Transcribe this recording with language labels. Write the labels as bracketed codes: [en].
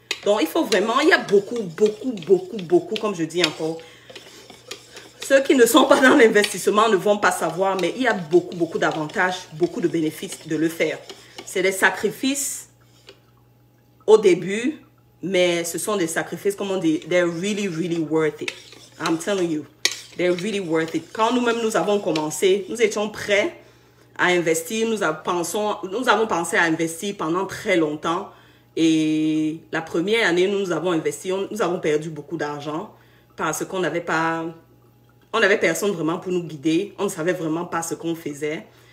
[fr] Donc, il faut vraiment, il y a beaucoup, comme je dis encore. Ceux qui ne sont pas dans l'investissement ne vont pas savoir, mais il y a beaucoup d'avantages, beaucoup de bénéfices de le faire. C'est des sacrifices au début, mais ce sont des sacrifices, comme on dit, [en] they're really worth it. I'm telling you, they're really worth it. [fr] Quand nous-mêmes, nous avons commencé, nous étions prêts à investir, nous avons pensé à investir pendant très longtemps. Et la première année, nous avons investi, nous avons perdu beaucoup d'argent parce qu'on n'avait pas... On n'avait personne vraiment pour nous guider. On ne savait vraiment pas ce qu'on faisait.